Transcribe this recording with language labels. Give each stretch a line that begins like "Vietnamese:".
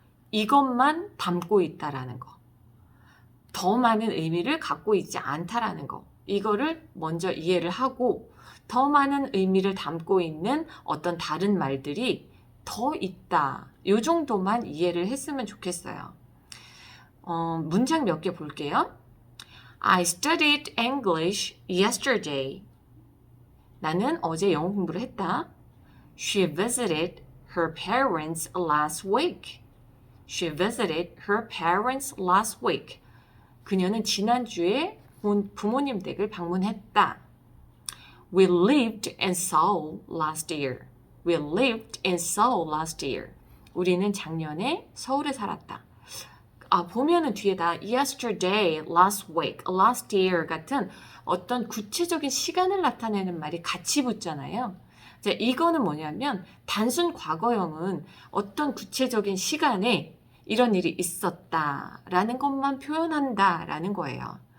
Korean: 이것만 담고 있다라는 거. 더 많은 의미를 갖고 있지 않다라는 거. 이거를 먼저 이해를 하고 더 많은 의미를 담고 있는 어떤 다른 말들이 더 있다. 이 정도만 이해를 했으면 좋겠어요. 문장 몇 개 볼게요.
English: I studied English yesterday.
Korean: 나는 어제 영어 공부를 했다.
English: She visited her parents last week. She visited her parents last week.
Korean: 그녀는 지난주에 부모님 댁을 방문했다.
English: We lived in Seoul last year. We lived in Seoul last year.
Korean: 우리는 작년에 서울에 살았다. 보면은 뒤에다
English: yesterday, last week, last year
Korean: 같은 어떤 구체적인 시간을 나타내는 말이 같이 붙잖아요. 자, 이거는 뭐냐면 단순 과거형은 어떤 구체적인 시간에 이런 일이 있었다라는 것만 표현한다라는 거예요.